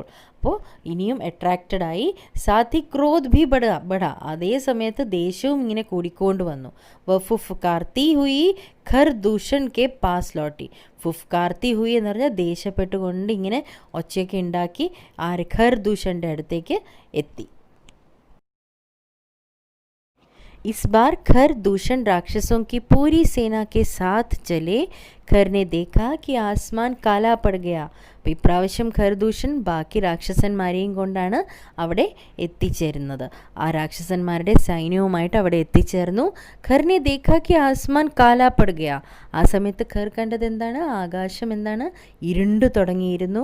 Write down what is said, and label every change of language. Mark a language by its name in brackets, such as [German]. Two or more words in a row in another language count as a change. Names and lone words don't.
[Malayalam] അപ്പോൾ ഇനിയും അട്രാക്റ്റഡായി. [Hindi] साथ ही क्रोध भी बढ़ा. [Malayalam] അതേ സമയത്ത് ദേഷ്യവും ഇങ്ങനെ കൂടിക്കൊണ്ട് വന്നു. [Hindi] वह फुफकारती हुई खरदूषण के पास लौटी. फुफकारती हुई [Malayalam] എന്ന് പറഞ്ഞാൽ ദേഷ്യപ്പെട്ടുകൊണ്ട് ഇങ്ങനെ ഒച്ചയൊക്കെ ഉണ്ടാക്കി ഖർദൂഷൻ്റെ അടുത്തേക്ക് എത്തി. [Hindi] इस बार खरदूषण राक्षसों की पूरी सेना के साथ चले. खर ने देखा कि आसमान काला पड़ गया. [Malayalam] അപ്പോൾ ഇപ്രാവശ്യം ഖർദൂഷൻ ബാക്കി രാക്ഷസന്മാരെയും കൊണ്ടാണ് അവിടെ എത്തിച്ചേരുന്നത്. ആ രാക്ഷസന്മാരുടെ സൈന്യവുമായിട്ട് അവിടെ എത്തിച്ചേർന്നു. [Hindi] खर ने देखा कि आसमान काला पड़ गया. [Malayalam] ആ സമയത്ത് ഖർ കണ്ടത് ആകാശം ഇരുണ്ടു തുടങ്ങിയിരുന്നു.